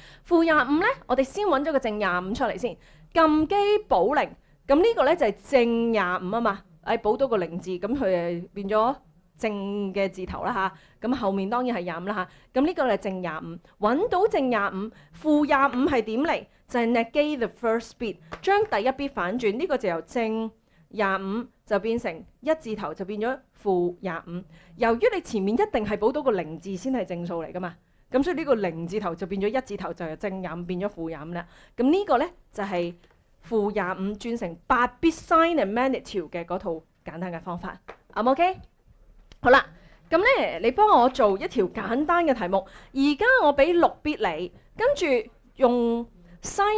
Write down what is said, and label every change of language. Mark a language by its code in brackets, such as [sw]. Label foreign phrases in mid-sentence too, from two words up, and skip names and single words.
[yue] 負25咧，我哋先揾咗個正25出嚟先，撳機補零，咁呢個咧就係正25啊嘛。補到個零字，咁佢誒變咗正嘅字頭啦嚇。咁後面當然係25啦嚇。咁呢個係正25，揾到正25，負25係點嚟？ [en] 就係 negate the first bit， [yue] 將第一 bit 反轉，呢個就由正25就變成一字頭就變咗負25。由於你前面一定係補到個零字先係正數嚟噶嘛。咁所以呢個零字頭就變咗一字頭，就由正25變咗負25啦。咁呢個咧就係負25轉成8 bit [en] sign and magnitude [yue] 嘅嗰套簡單嘅方法。OK？好啦，咁咧你幫我做一條簡單嘅題目。而家我俾6 bit 你，跟住用 sign